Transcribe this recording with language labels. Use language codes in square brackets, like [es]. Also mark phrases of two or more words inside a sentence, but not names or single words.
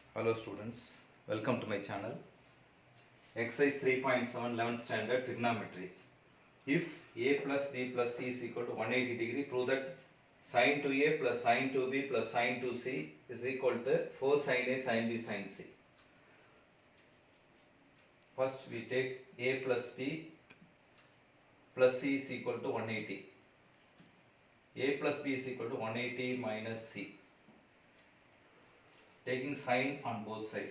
[en] Hello students, welcome to my channel. Exercise 3.7 11th standard trigonometry. If a plus b plus c is equal to 180 degree, prove that sin 2a plus sin 2b plus sin 2c is equal to 4 sin a sin b sin c. First we take a plus b plus c is equal to 180. A plus b is equal to 180 minus c. Taking sin on both sides.